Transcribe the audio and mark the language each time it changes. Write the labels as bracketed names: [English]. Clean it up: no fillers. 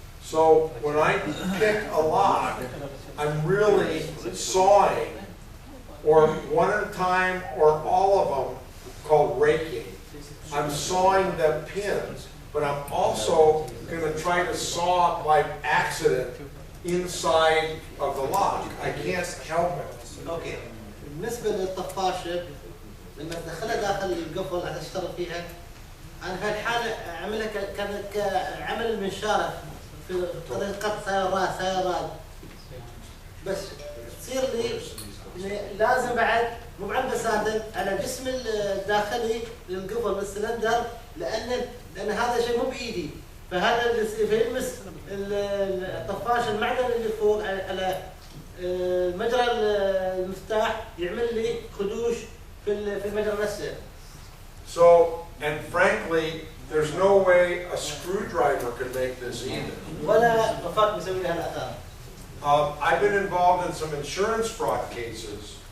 [English] So when I pick a lock, I'm really sawing, or one at a time, or all of them, called raking. I'm sawing the pins, but I'm also going to try to saw by accident inside of the lock. I can't help it. Okay. [Arabic] بالنسبة للطفاشة لما تدخلها داخل القفل عشان اشتغل فيها انا في الحالة اعملها كعمل المنشارة في طريقة قط سيارات بس تصير لي لازم بعد مو بعد بس على جسم الداخلي للقفل بالسلندر لان هذا شيء مو بايدي فهذا اللي فيلمس الطفاش المعدن اللي فوق على مجرى المفتاح يعمل لي خدوش في المجرى نفسه. [English] So, and frankly, there's no way a screwdriver could make this either. [Arabic] ولا مفك بيسوي لها الأثار. [English] I've been involved in some insurance fraud cases.